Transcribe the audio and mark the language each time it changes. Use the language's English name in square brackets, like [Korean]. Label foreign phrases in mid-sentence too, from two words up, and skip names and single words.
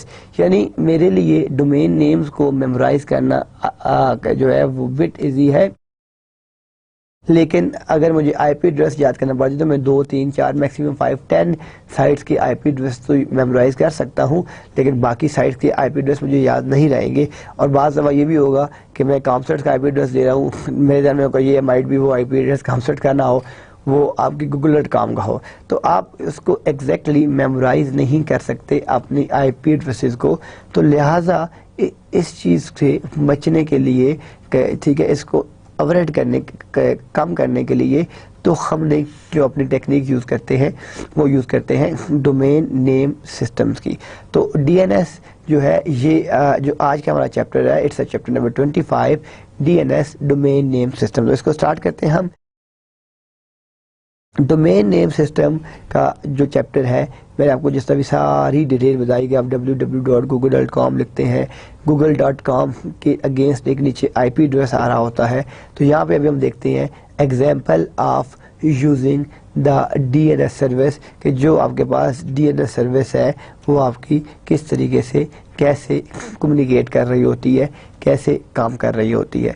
[Urdu] یعنی میرے لیے [English] domain names [Urdu] کو میمورائز کرنا جو ہے وہ [English] but easy [Urdu] ہے، لیکن اگر مجھے [English] IP address [Urdu] یاد کرنا پڑ جائے تو میں 2 3 4 میکسیمم 5 10 سائٹس کے [English] IP address [Urdu] تو میمورائز کر سکتا ہوں، لیکن باقی سائٹس کے [English] IP address [Urdu] مجھے یاد نہیں رہیں گے. اور بعض دفعہ یہ بھی ہوگا کہ میں کامسٹ کا [English] IP address [Urdu] دے رہا ہوں، میرے ذہن میں ہوگا یہ مائٹ بھی وہ [English] IP address [Urdu] کامسٹ کا نہ ہو، وہ آپ کی google.com کا ہو. تو آپ اس کو ایگزیکٹلی میمورائز نہیں کر سکتے اپنی [English] IP addresses [Urdu] کو. تو لہٰذا اس چیز سے بچنے کے لیے، ٹھیک ہے، اس کو اوائڈ کرنے، کم کرنے کے لیے تو ہم نے جو اپنی ٹیکنیک یوز کرتے ہیں وہ یوز کرتے ہیں [English] domain name systems [Urdu] کی. تو ڈی این ایس جو ہے یہ جو آج کا ہمارا چیپٹر ہے، [English] it's chapter number 25, DNS domain name system. [Urdu] تو اس کو سٹارٹ کرتے ہیں ہم. [English] domain name system [Urdu] کا جو چیپٹر ہے، میں نے آپ کو جس طرح بھی ساری ڈیٹیل بتائی کہ آپ www.google.com لکھتے ہیں، google.com کے اگینسٹ ایک نیچے [English] IP address [Urdu] آ رہا ہوتا ہے. تو یہاں پہ ابھی ہم دیکھتے ہیں [English] example of using the DNS service, [Urdu] کہ جو آپ کے پاس [English] DNS service [Urdu] ہے وہ آپ کی کس طریقے سے کیسے کمیونیکیٹ کر رہی ہوتی ہے، کیسے کام کر رہی ہوتی ہے.